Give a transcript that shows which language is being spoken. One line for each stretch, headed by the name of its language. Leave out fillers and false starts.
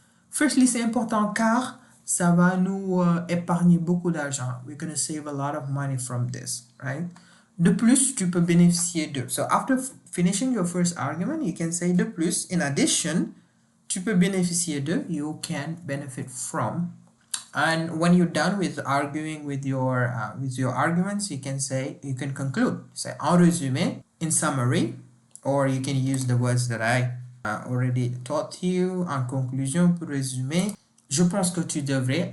French: Firstly, c'est important car ça va nous épargner beaucoup d'argent.
English: We're going to save a lot of money from this, right?
French: De plus, tu peux bénéficier de.
English: So after finishing your first argument, you can say de plus. In addition,
French: tu peux bénéficier de.
English: You can benefit from. And when you're done with arguing with your arguments, you can conclude. Say en résumé, in summary, or you can use the words that I already taught you.
French: En conclusion, pour résumer, je pense que tu devrais.